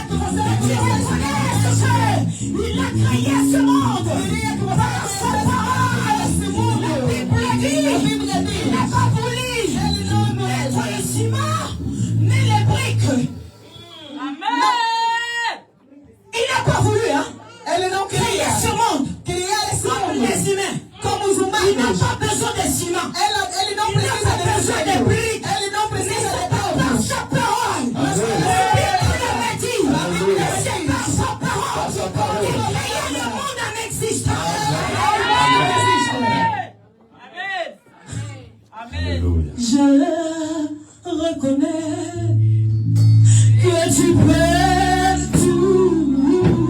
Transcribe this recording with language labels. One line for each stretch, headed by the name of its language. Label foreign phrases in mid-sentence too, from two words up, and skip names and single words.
French: Que tu reconnaisses qu'il a créé ce monde. Par sa parole. La Bible dit, il n'a pas voulu mettre le ciment, mais les briques. Amen. Il n'a pas voulu, hein?
Portuguese: Ele não
French: Créer
Portuguese: queria
French: ce monde.
Portuguese: criar esse
French: Comme
Portuguese: mundo
French: les humains.
Portuguese: como os
French: Il n'a
Portuguese: humanos.
French: pas besoin de ciment.
Portuguese: Ele não
French: Il n'a
Portuguese: precisa
French: pas besoin de
Portuguese: de
French: briques.
Portuguese: Ele não
French: Mais
Portuguese: precisa
French: c'est
Portuguese: de
French: par
Portuguese: pedras.
French: sa parole. La Bible avait dit que c'est par sa parole qu'il créait le monde en existence. Amen. Je reconnais que tu peux tout.